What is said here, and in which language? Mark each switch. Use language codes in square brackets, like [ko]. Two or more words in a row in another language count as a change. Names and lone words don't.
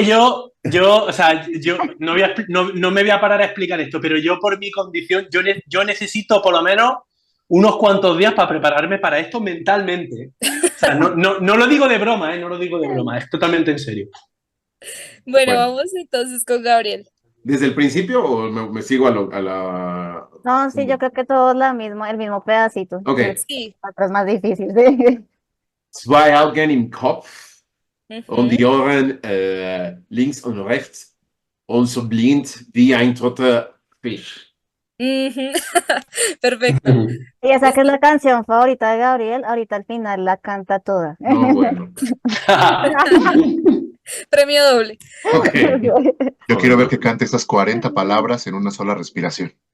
[es] que o sea, yo no me voy a parar a explicar esto, pero yo por mi condición, yo necesito por lo menos unos cuantos días para prepararme para esto mentalmente. O sea, no lo digo de broma, no lo digo de broma, es totalmente en serio. Bueno, Bueno. vamos entonces con Gabriel. ¿Desde el principio o me sigo a la... No, sí, yo creo que todo es el mismo pedacito. Ok. Sí. Otro es más difícil, sí. [de] Zwei Augen im Kopf Ujú. und die Ohren links und rechts und so blind wie ein toter Fisch. [es] Ujú. Perfecto. Y esa que es la canción favorita de Gabriel, ahorita al final la canta toda. No, bueno. Premio doble. Ok. Yo quiero ver que cante estas 40 palabras en una sola respiración.